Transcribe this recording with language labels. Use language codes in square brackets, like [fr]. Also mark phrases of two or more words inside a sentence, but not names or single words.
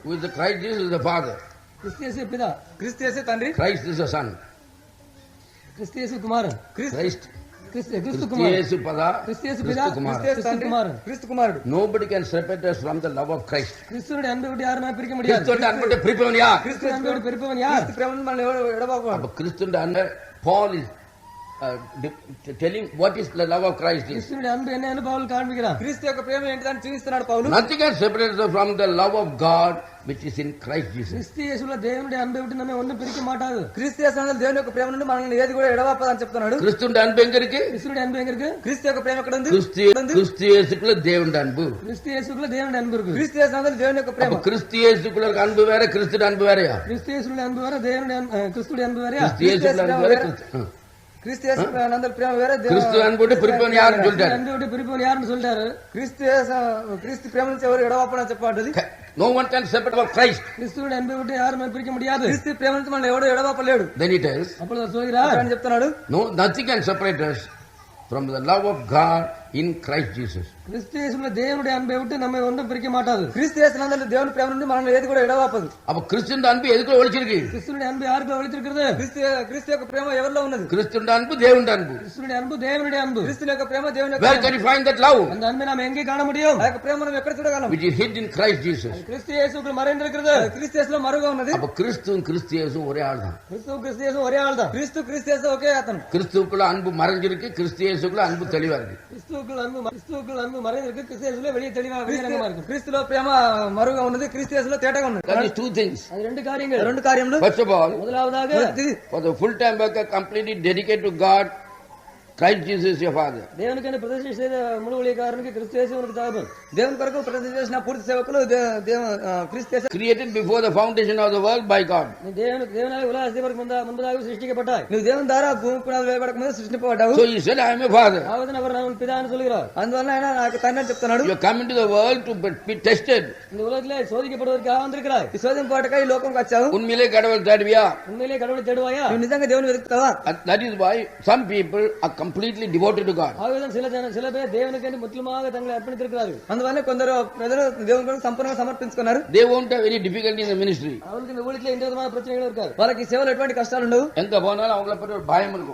[en] Who is the Christ? Jesus is the Father. [te] క్రీస్తు యేసు పిత, క్రీస్తు యేసే తండ్రి, Christ is the Son. క్రీస్తు యేసు కుమారుడు, Christ. క్రీస్తు కుమారుడు, Yesu Pada. క్రీస్తు యేసు పిత, Christu Kumar. క్రీస్తు యేసు తండ్రి, కుమారుడు. క్రీస్తు కుమారుడు. [en] Nobody can separate us from the love of Christ. [ta] கிறிஸ்துவோட அன்பை விட்டு யாருமே பிரிக்க முடியாது. கிறிஸ்துவோட அன்பை பிரிப்பவன் யார்? கிறிஸ்துவோட அன்பை விட்டு பிரிப்பவன் யார்? [te] క్రీస్తు ప్రేమను మనం ఎడబాకు. [ta] அப்ப கிறிஸ்துவோட அன்பை [en] Paul is telling what is the love of Christ is. [ta] கிறிஸ்துவோட அன்பு என்னன்னு பவுல் காண்பிக்கிறான். [te] క్రీస్తు యొక్క ప్రేమ ఏంటిదని చూపిస్తున్నాడు పౌలు. [en] Nothing can separate us from the love of God which is in Christ Jesus. [ta] கிறிஸ்து இயேசுல தேவனுடைய அன்பை விட்டு நம்ம ஒண்ணும் பிரிக்க மாட்டாது. [te] క్రీస్తు యేసునందు దేవుని యొక్క ప్రేమ నుండి మనల్ని ఏది కూడా ఎడబాపదని చెప్తున్నాడు. [ta] கிறிஸ்துவோட அன்பு எங்க இருக்கு? கிறிஸ்துவோட அன்பு எங்க இருக்கு? [te] క్రీస్తు యొక్క ప్రేమ ఎక్కడ ఉంది? [ta] கிறிஸ்து இயேசுக்குள்ள தேவனுடைய அன்பு. கிறிஸ்து இயேசுக்குள்ள தேவனுடைய அன்பு இருக்கு. [te] క్రీస్తు యేసునందు దేవుని యొక్క ప్రేమ. [ta] அப்ப கிறிஸ்து இயேசுக்குள்ள இருக்க அன்பு வேற, கிறிஸ்துவோட அன்பு வேறயா? கிறிஸ்து இயேசுடைய அன்பு வேற, தேவனுடைய கிறிஸ்துடைய அன்பு வேறயா? கிறிஸ்து இயேசுக்குள்ள அன்பு வேற. [te] క్రీస్తు యేసునందు ప్రేమ వేరే, [ta] கிறிஸ்து அன்பு விட்டு பிரிப்பவன் யாருன்னு சொல்லிட்டாரு. அன்பை விட்டு பிரிப்பவன் யாருன்னு சொல்லிட்டாரு. [te] క్రీస్తు ప్రేమ నుంచి ఎవరు ఎడబాపని చెప్పబడ్డది. [en] No one can separate from Christ. [ta] கிறிஸ்துவோட அன்பை விட்டு யாருமே பிரிக்க முடியாது. [te] క్రీస్తు ప్రేమ నుంచి మనం ఎవడు ఎడబాపలేడు [en] Then it is, [ta] அப்பொழுது அவர் சொல்கிறார், [te] అని చెప్తున్నాడు. [en] no, nothing can separate us from the love of God in Christ Jesus. [ta] கிறிஸ்து இயேசுல தேவனுடைய அன்பை விட்டு நம்ம ஒன்றும் பிரிக்க மாட்டாது. [te] క్రీస్తు యేసునందు దేవుని ప్రేమ నుండి మనల్ని ఏది కూడా ఎడబాపదు. [ta] அப்ப கிறிஸ்துவோட அன்பு எதுக்குள்ள ஒளிச்சிருக்கு? கிறிஸ்துடைய அன்பு யாருக்கு ஒளித்திருக்கிறது? [te] క్రీస్తు యొక్క ప్రేమ ఎవరిలో ఉన్నది? [ta] கிறிஸ்துவோட அன்பு தேவனுடைய அன்பு. கிறிஸ்துடைய அன்பு தேவனுடைய அன்பு. [te] క్రీస్తు యొక్క ప్రేమ దేవుని యొక్క [en] Where can you find that love? [ta] அந்த அன்பை நாம் எங்கே காண முடியும்? [te] ఆ యొక్క ప్రేమ మనం ఎక్కడ చూడగలం? [en] Which is hid in Christ Jesus. [ta] கிறிஸ்து இயேசுக்குள் மறைந்திருக்கிறது. [te] క్రీస్తు యేసులో మరుగా ఉన్నది. [ta] அப்ப கிறிஸ்துவும் கிறிஸ்து இயேசுவும் ஒரே ஆள் தான். கிறிஸ்து இயேசு ஒரே ஆள் தான். [te] క్రీస్తు యేసు ఒకే అతను. [ta] கிறிஸ்துவுக்குள்ள அன்பு மறைஞ்சிருக்கு, கிறிஸ்து இயேசுக்குள்ள அன்பு தெளிவா இருக்கு. கிறிஸ்துவுக்குள் அன்பு மறைந்திருக்கு. கிறிஸ்து இயேசுல வெளியே தெளிவாக வெளியரங்கமா இருக்கு. [te] క్రీస్తులో ప్రేమ మరుగా ఉన్నది, క్రీస్తు యేసులో తేటగా ఉన్నది. [en] That is two things. [ta] அது ரெண்டு காரியங்கள். [te] రెండు కార్యములు. [en] First of all, [ta] முதலாவதாக [en] for the full time worker completely dedicated to God, Christ Jesus is your Father. [ta] தேவனுக்கு பிரதிஷ்டை செய்த முழு ஊழியக்காரனுக்கு கிறிஸ்து இயேசு உனக்கு தகப்பன். [te] దేవుని కొరకు ప్రతిష్ఠ చేసిన పూర్తి సేవకులు క్రీస్తు యేసు. [en] Created before the foundation of the world by God. [ta] நீ தேவனால உலக அஸ்திபாரத்துக்கு முன்பதாக சிருஷ்டிக்கப்பட்டாய். [te] నువ్వు దేవుని ద్వారా భూమి పునాదులు వేయబడక ముందు సృష్టింపబడ్డావు. [en] So he said, I am a father. [ta] ஆவது அவர் நான் பிதான்னு சொல்கிறார். [te] అందువల్ల ఆయన నాకు తండ్రి అని చెప్తున్నాడు. [en] You are coming to the world to be tested. [ta] இந்த உலகத்திலே சோதிக்கப்படுவதற்காக வந்திருக்கிறாய். [te] ఈ శోధింపబడక ఈ లోకంకి వచ్చావు. [ta] உண்மையிலே கடவுள் தேடுவியா? உண்மையிலே கடவுளை தேடுவாயா? [te] నువ్వు నిజంగా దేవుని వెతుకుతావా? [en] That is why some people are completely devoted to God. [ta] ஆகவேதான் சில பேர் தேவனுக்கு முற்றிலுமாக தங்களை அர்ப்பணித்திருக்கிறார்கள். [te] అందువల్ల కొందరు ప్రజలు దేవుని కొరకు సంపూర్ణంగా సమర్పించుకున్నారు. [en] They won't have any difficulty in the ministry. [ta] அவங்களுக்கு இந்த ஊழியத்துல எந்த விதமான பிரச்சனைகளும் இருக்காது. [te] వాళ్ళకి ఈ సేవలో ఎటువంటి కష్టాలు ఉండవు. [ta] எங்க போனாலும் அவங்கள பத்தி ஒரு பயம் இருக்கும்.